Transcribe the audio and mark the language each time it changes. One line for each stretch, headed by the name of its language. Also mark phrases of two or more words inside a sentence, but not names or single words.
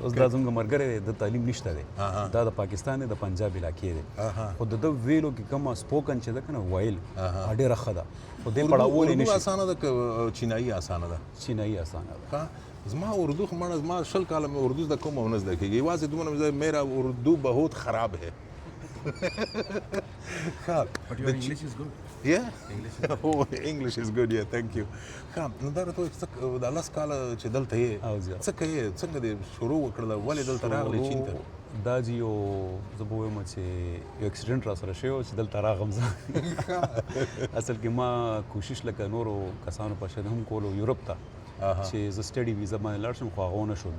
Pashto: اوس دا زموږ ملګری د تعلیم نشته دی، دا د پاکستان دی، د پنجاب علاقې دی. خو د ده ویلو کې کومه سپوکن چې ده که نه ویل ډېره ښه ده. خو دې پړاولی نه شي. اردو اسانه ده که چینایي اسانه ده؟ چینایي اسانه ده. زما اردو خو مړه، زما 20 کاله مې اردو زده کوم او نه زده کېږي. یوازې دومره مې
Urdu: میرا اردو بہت خراب ہے.
English: But your English is good. Yeah? Oh, English is good, yeah, thank you.
Pashto: نو دا راته وایي دا 10 کاله چې دلته یې څه کوې؟ څنګه دې شروع وکړله؟ ولې دلته راغلی چین ته؟ دا جي یو زه به ووایم چې یو اکسیډنټ را سره شوی و چې دلته راغم زه. اصل کې ما کوشش لکه نورو کسانو په شان هم کولو یورپ ته چې زه
English: study visa
Pashto: باندې لاړ شم، خو هغه ونه شو.